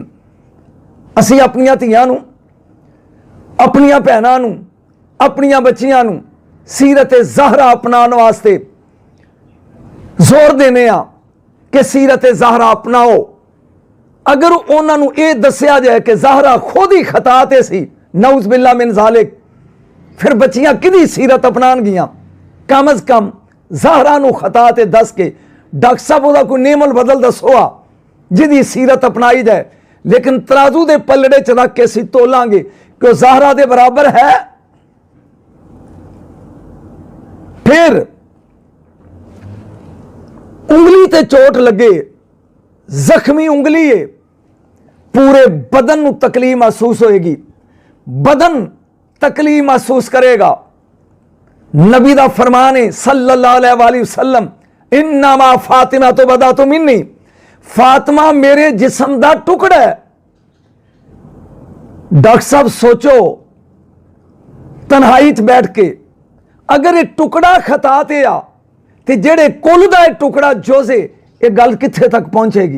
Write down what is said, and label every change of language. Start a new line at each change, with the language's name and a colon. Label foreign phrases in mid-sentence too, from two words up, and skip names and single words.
Punjabi: اسی اپنیاں دھیاں نوں، اپنیاں بھیناں نوں، اپنیاں بچیاں نوں سیرت زہرا اپنان واسطے زور دینے آں کہ سیرت زہرا اپناؤ. اگر اونہاں نوں ایہ دسیا جائے کہ زہرا خود ای خطا تے سی,
Arabic: نعوذ بالله من ذلك,
Punjabi: فیر بچیاں کہدی سیرت اپنان گیاں? کم از کم زہرا نوں خطا تے دس کے ڈاکٹر صاحب اوہدا کوئی نعم البدل دسو آں جہدی سیرت اپنائی جائے. لیکن ترازو دے پلڑے چ رکھ کے اسیں تولاں گے کہ زہرا دے برابر اے. فیر انگلی تے چوٹ لگے، زخمی انگلی اے، پورے بدن نوں تکلیف محسوس ہوئے گی، بدن تکلیف محسوس کرے گا. نبی دا فرمان اے
Arabic: صلى الله عليه وسلم، إنما فاطمة بضعة مني,
Punjabi: فاطمہ میرے جسم دا ٹکڑا اے. ڈاکٹر صاحب سوچو، تنہائی چ بیٹھ کے اگر ایہ ٹکڑا خطا تے آ تے جیہڑے کل دا ایہ ٹکڑا جوجے، ایہ گل کتھے تک پہنچے گی?